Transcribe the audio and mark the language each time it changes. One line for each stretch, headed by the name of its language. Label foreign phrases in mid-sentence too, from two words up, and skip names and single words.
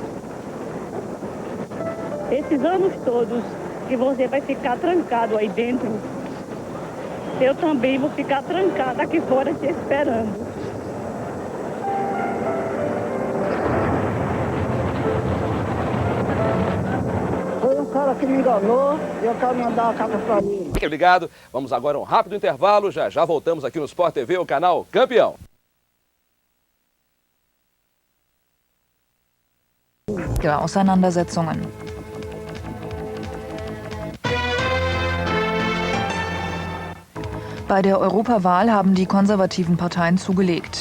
Portuguese: Esses anos todos que você vai ficar trancado aí dentro, eu também vou ficar trancada aqui fora te esperando. Foi um cara que me enganou e eu quero mandar a carta pra ele. Fique ligado, vamos agora a um rápido intervalo, já voltamos aqui no Sport TV, o canal Campeão.
German: Auseinandersetzungen. Bei der Europawahl haben die konservativen Parteien zugelegt.